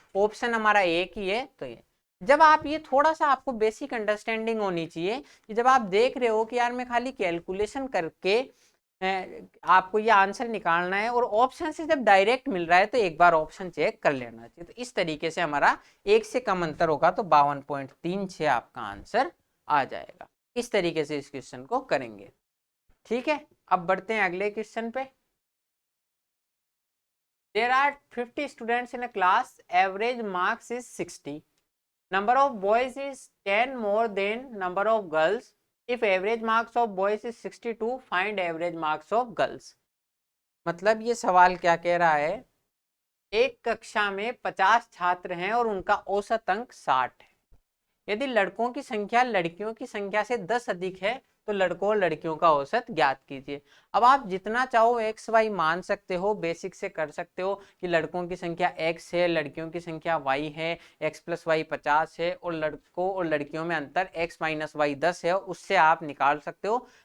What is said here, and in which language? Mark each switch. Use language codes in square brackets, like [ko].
[hi] Option हमारा एक ही है। तो ये जब आप ये थोड़ा सा आपको बेसिक अंडरस्टैंडिंग होनी चाहिए कि जब आप देख रहे हो कि यार मैं खाली कैलकुलेशन करके आपको ये आंसर निकालना है और ऑप्शन से जब डायरेक्ट मिल रहा है तो एक बार ऑप्शन चेक कर लेना चाहिए। तो इस तरीके से हमारा 1 से कम अंतर होगा तो 52.36 आपका आंसर आ जाएगा। इस तरीके से इस क्वेश्चन को करेंगे। ठीक है, अब बढ़ते हैं अगले क्वेश्चन पे। [en] There are 50 students in a class, average marks is 60. Number of boys is 10 more than number of girls. If average marks of boys is 62, find average marks of girls. [hi] मतलब ये सवाल क्या कह रहा है, एक कक्षा में 50 छात्र हैं और उनका औसत अंक 60 है। यदि लड़कों की संख्या लड़कियों की संख्या से 10 अधिक है तो लड़कों और लड़कियों का औसत ज्ञात कीजिए। अब आप जितना चाहो एक्स वाई मान सकते हो, बेसिक से कर सकते हो कि लड़कों की संख्या x है, लड़कियों की संख्या y है, x + y 50 है और लड़कों और लड़कियों में अंतर x - y 10 है, उससे आप निकाल सकते हो।